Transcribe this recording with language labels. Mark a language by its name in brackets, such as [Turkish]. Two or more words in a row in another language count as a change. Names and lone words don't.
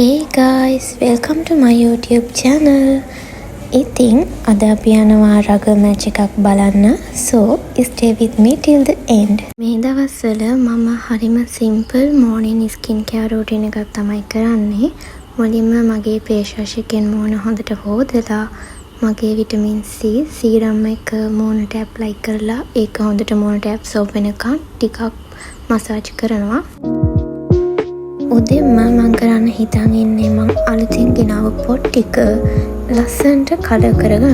[English] guys, welcome to my YouTube channel. [Sinhala] ඉතින් අද අපි යනවා [English] rugby match [Sinhala] එකක් බලන්න. [English] So stay with me till the end. [Sinhala] මේ දවස්වල මම හරිම [English] simple morning skin care routine [Sinhala] එකක් තමයි කරන්නේ. මුලින්ම මගේ [English] face wash [Sinhala] එකෙන් මූණ හොඳට හොදලා මගේ [English] vitamin C serum [Sinhala] එක මූණට apply කරලා ඒක හොඳට මූණට absorb වෙනකන් ටිකක් massage කරනවා. උදේම මම කරන්න හිතන් ඉන්නේ මං අලුතින් ගෙනාව පොට් ටික ලස්සනට කලර් කරගන්න.